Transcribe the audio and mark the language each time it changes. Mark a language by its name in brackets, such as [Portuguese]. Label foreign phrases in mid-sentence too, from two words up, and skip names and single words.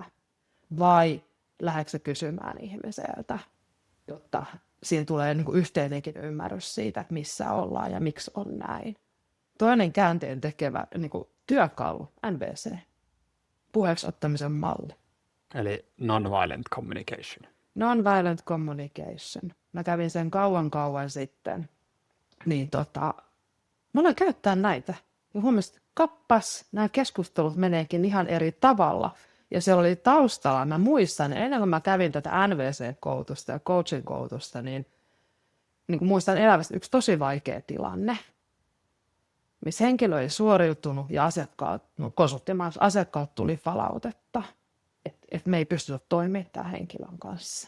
[Finnish] Vai lähdetkö sä kysymään ihmiseltä, jotta siinä tulee niin kuin yhteinenkin ymmärrys siitä, että missä ollaan ja miksi on näin. Toinen käänteen tekevä niin kuin työkalu, NVC, puheeksi ottamisen malli. [English] Eli non-violent communication. Non-violent communication. [Finnish] Mä kävin sen kauan sitten. Niin mä aloin käyttää näitä. Ja huomasin, että kappas, nämä keskustelut meneekin ihan eri tavalla. Ja se oli taustalla, mä muistan, ennen kuin mä kävin tätä NVC-koulutusta ja coaching-koulutusta, niin kuin muistan elävästi yksi tosi vaikea tilanne, missä henkilö ei suoriutunut ja asiakkaat tuli palautetta, että me ei pystytä toimimaan tämän henkilön kanssa.